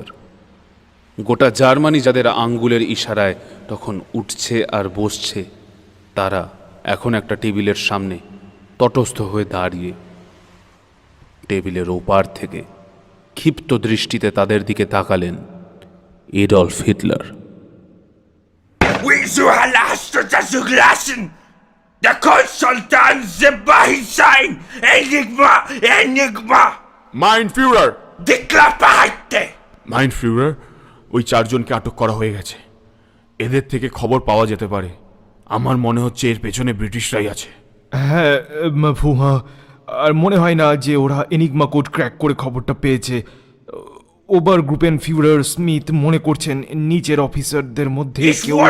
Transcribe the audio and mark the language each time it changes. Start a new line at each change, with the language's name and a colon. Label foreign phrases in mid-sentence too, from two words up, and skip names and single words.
Bangla: গোটা জার্মানি যাদের আঙ্গুলের ইশারায় তখন উঠছে আর বসছে, তারা এখন একটা টেবিলের সামনে তটস্থ হয়ে দাঁড়িয়ে। টেবিলের ওপার থেকে ক্ষিপ্ত দৃষ্টিতে তাদের দিকে তাকালেন এডলফ হিটলার।
German: Wieso hast du das zugelassen? Der Konsultant Sebastian Enigma! Mein Führer! Die Klappe halte! Mein Führer,
Bangla: ওই 4 জনকে আটক করা হয়ে গেছে। এদের থেকে খবর পাওয়া যেতে পারে। আমার মনে হচ্ছে এর পেছনে ব্রিটিশরাই আছে। হ্যাঁ ফুহা, আর মনে হয় না যে ওরা এনিগমা কোড ক্র্যাক করে খবরটা পেয়েছে। ওভার গ্রুপেন ফিউরার স্মিথ মনে করছেন নিচের অফিসারদের মধ্যে কেউ।